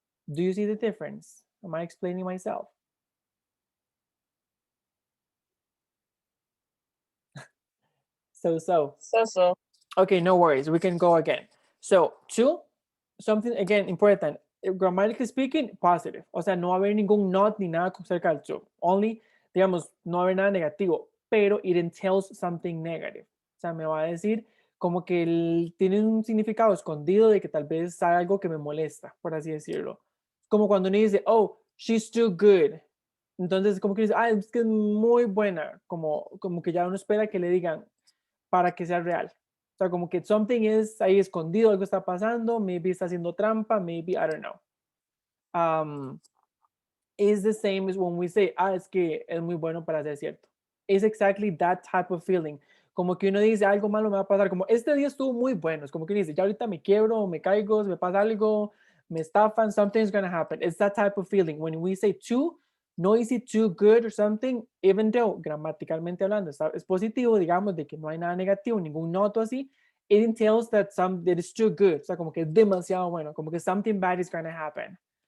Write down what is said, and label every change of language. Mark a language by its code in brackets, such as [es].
[en] Do you see the difference? Am I explaining myself? So. So. Okay, no worries. We can go again. So, two, something again important. Grammatically speaking, positive. [es] O sea, no va a haber ningún not ni nada cerca del to. Only, digamos, no va a haber nada negativo, pero it entails something negative. O sea, me va a decir como que tiene un significado escondido de que tal vez hay algo que me molesta, por así decirlo. Como cuando uno dice, oh, she's too good. Entonces, como que dice, ah, es que es muy buena. Como que ya uno espera que le digan para que sea real. O sea, como que something is ahí escondido, algo está pasando, maybe está haciendo trampa, maybe, I don't know. [en] Is the same as when we say, ah, es que es muy bueno para ser cierto. It's exactly that type of feeling. [es] Como que uno dice, algo malo me va a pasar, como este día estuvo muy bueno, es como que uno dice, ya ahorita me quiebro, me caigo, me pasa algo, me estafan, something's gonna happen. [en] It's that type of feeling. When we say too, no is it too good or something, even though gramaticalmente hablando es positivo, digamos, de que no hay nada negativo, ningún noto así, it entails that that it's too good, o sea, como que es demasiado bueno, como que something bad is gonna happen.